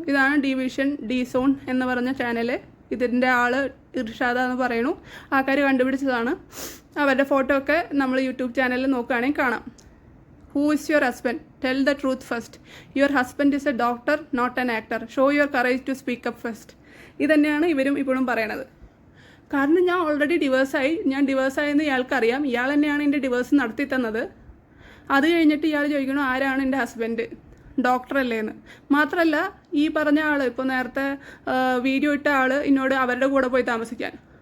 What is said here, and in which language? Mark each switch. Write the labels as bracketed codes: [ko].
[ml] ഇതാണ് division D zone എന്ന് പറഞ്ഞ ചാനൽ. ഇതിൻ്റെ ആൾ ഇർഷാദാന്ന് പറയണു. ആൾക്കാർ കണ്ടുപിടിച്ചതാണ്. അവരുടെ ഫോട്ടോ ഒക്കെ നമ്മൾ യൂട്യൂബ് ചാനലിൽ നോക്കുകയാണെങ്കിൽ കാണാം. [en] Who is your husband? Tell the truth first. Your husband is a doctor, not an actor. Show your courage to speak up first. [ml] ഇതന്നെയാണ് ഇവരും ഇപ്പോഴും പറയണത്. കാരണം ഞാൻ ഓൾറെഡി ഡിവേഴ്സായെന്ന് ഇയാൾക്കറിയാം. ഇയാൾ തന്നെയാണ് എൻ്റെ ഡിവേഴ്സ് നടത്തി തന്നത്. അത് കഴിഞ്ഞിട്ട് ഇയാൾ ചോദിക്കണം ആരാണ് എൻ്റെ ഹസ്ബൻഡ്, ഡോക്ടറല്ലേ എന്ന്. മാത്രമല്ല ഈ പറഞ്ഞ ആൾ, ഇപ്പോൾ നേരത്തെ വീഡിയോ ഇട്ട ആൾ എന്നോട് അവരുടെ കൂടെ പോയി താമസിക്കാൻ.